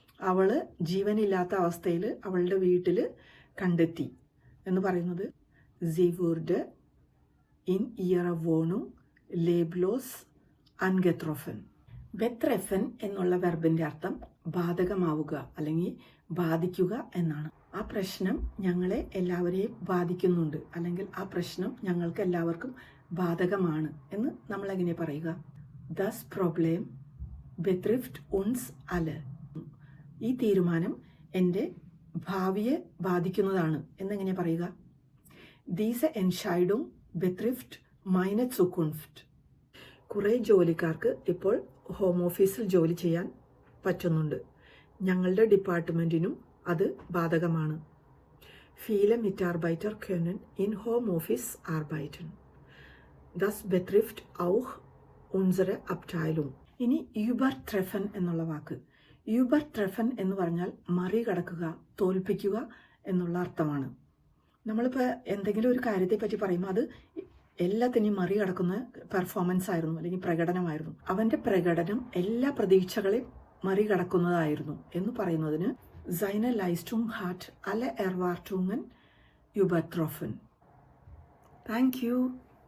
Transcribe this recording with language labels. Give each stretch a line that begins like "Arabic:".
Malayalam: അവൾ ജീവനില്ലാത്ത അവസ്ഥയിൽ അവളുടെ വീട്ടിൽ കണ്ടെത്തി എന്ന് പറയുന്നത്
German: sie wurde in ihrer Wohnung leblos angetroffen.
Malayalam: betreffen എന്നുള്ള വെർബിൻ്റെ അർത്ഥം ബാധകമാവുക അല്ലെങ്കിൽ ബാധിക്കുക എന്നാണ്. ആ പ്രശ്നം ഞങ്ങളെ എല്ലാവരെയും ബാധിക്കുന്നുണ്ട് അല്ലെങ്കിൽ ആ പ്രശ്നം ഞങ്ങൾക്ക് എല്ലാവർക്കും ബാധകമാണ് എന്ന് നമ്മൾ എങ്ങനെ പറയുക?
German: das Problem betrifft uns alle.
Malayalam: ഈ തീരുമാനം എൻ്റെ ഭാവിയെ ബാധിക്കുന്നതാണ് എന്നെങ്ങനെ പറയുക?
German: diese Entscheidung betrifft meine Zukunft.
Malayalam: കുറേ ജോലിക്കാർക്ക് ഇപ്പോൾ ഹോം ഓഫീസിൽ ജോലി ചെയ്യാൻ പറ്റുന്നുണ്ട്. ഞങ്ങളുടെ ഡിപ്പാർട്ട്മെൻറ്റിനും അത് ബാധകമാണ്.
German: viele Mitarbeiter können in Homeoffice arbeiten. Das betrifft auch unsere Abteilung.
Malayalam: ഇനി übertreffen എന്നുള്ള വാക്ക്. übertreffen എന്ന് പറഞ്ഞാൽ മറികടക്കുക, തോൽപ്പിക്കുക എന്നുള്ള അർത്ഥമാണ്. നമ്മളിപ്പോൾ എന്തെങ്കിലും ഒരു കാര്യത്തെ പറ്റി പറയുമ്പോൾ അത് എല്ലാത്തിനെയും മറികടക്കുന്ന പെർഫോമൻസ് ആയിരുന്നു, അല്ലെങ്കിൽ പ്രകടനമായിരുന്നു. അവൻ്റെ പ്രകടനം എല്ലാ പ്രതീക്ഷകളെയും മറികടക്കുന്നതായിരുന്നു എന്ന് പറയുന്നതിന്
German: seine Leistung hat alle Erwartungen übertroffen.
English: Thank you.